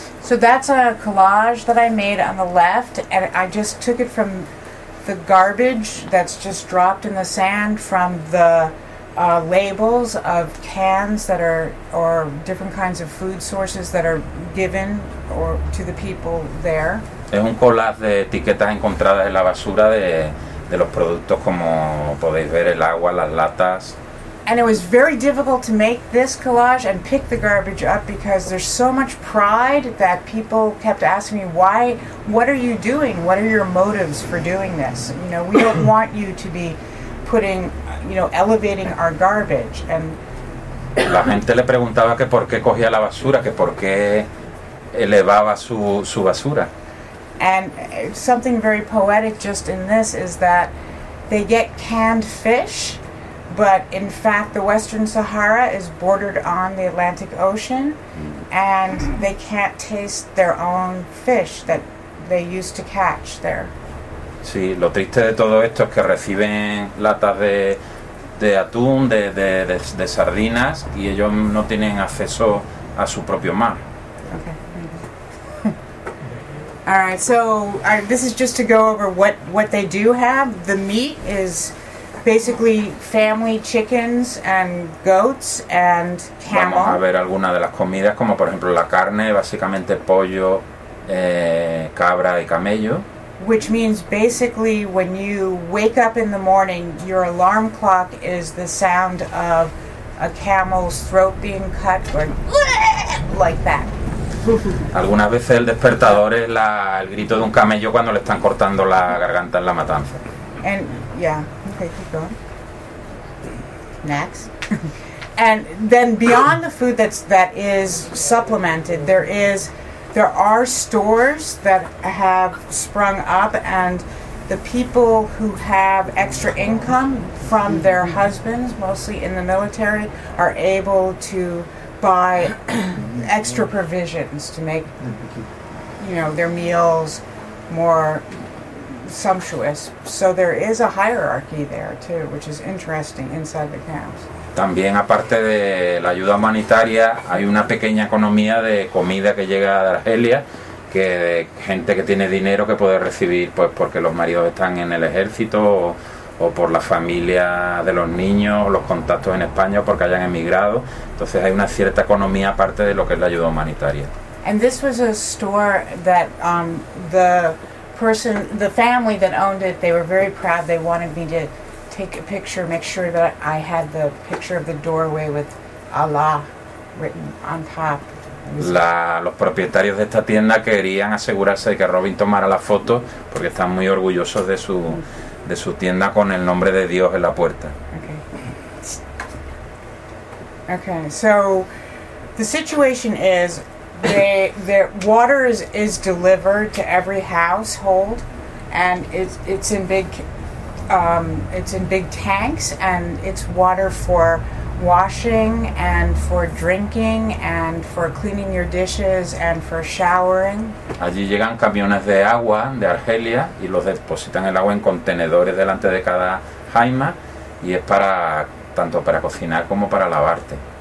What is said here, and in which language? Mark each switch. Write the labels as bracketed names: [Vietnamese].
[English] So that's a collage that I made on the left, and I just took it from the garbage that's just dropped in the sand from the labels of cans that are, or different kinds of food sources that are given or to the people there. [Spanish] Es un collage de etiquetas encontradas en la basura de los productos, como podéis ver, el agua, las latas. [English] And it was very difficult to make this collage and pick the garbage up because there's so much pride that people kept asking me, why, what are you doing? What are your motives for doing this? You know, we don't want you to be putting, you know, elevating our garbage. And [Spanish] la gente le preguntaba que por qué cogía la basura, que por qué elevaba su basura. [English] And something very poetic just in this is that they get canned fish. But in fact, the Western Sahara is bordered on the Atlantic Ocean, and they can't taste their own fish that they used to catch there. [Spanish] Sí, lo triste de todo esto es que reciben latas de atún, de sardinas, y ellos no tienen acceso a su propio mar. [English] Okay. All right. So this is just to go over what they do have. The meat is basically family chickens and goats and camel. [Spanish] Vamos a ver algunas de las comidas, como por ejemplo la carne, básicamente pollo, cabra y camello. [English] Which means basically when you wake up in the morning, your alarm clock is the sound of a camel's throat being cut or like that. [Spanish] Algunas veces el despertador es el grito de un camello cuando le están cortando la garganta en la matanza. [English] And yeah. Okay, keep going. Next. And then beyond the food that is supplemented, there is There are stores that have sprung up, and the people who have extra income from their husbands, mostly in the military, are able to buy extra provisions to make, you know, their meals more sumptuous. So there is a hierarchy there too, which is interesting inside the camps. [Spanish] También, aparte de la ayuda humanitaria, hay una pequeña economía de comida que llega de Argelia, que de gente que tiene dinero que puede recibir, pues porque los maridos están en el ejército, o por la familia de los niños, o los contactos en España, o porque hayan emigrado. Entonces hay una cierta economía aparte de lo que es la ayuda humanitaria. [English] And this was a store that the person, the family that owned it, they were very proud. They wanted me to take a picture, make sure that I had the picture of the doorway with Allah written on top. [Spanish] Los propietarios de esta tienda querían asegurarse de que Robin tomara la foto porque están muy orgullosos de su tienda con el nombre de Dios en la puerta. [English] Okay. So the situation is their water is delivered to every household, and it's in big tanks, and it's water for washing and for drinking and for cleaning your dishes and for showering. [Spanish] Allí llegan camiones de agua de Argelia y los depositan el agua en contenedores delante de cada jaima, y es para tanto para cocinar como para lavarte.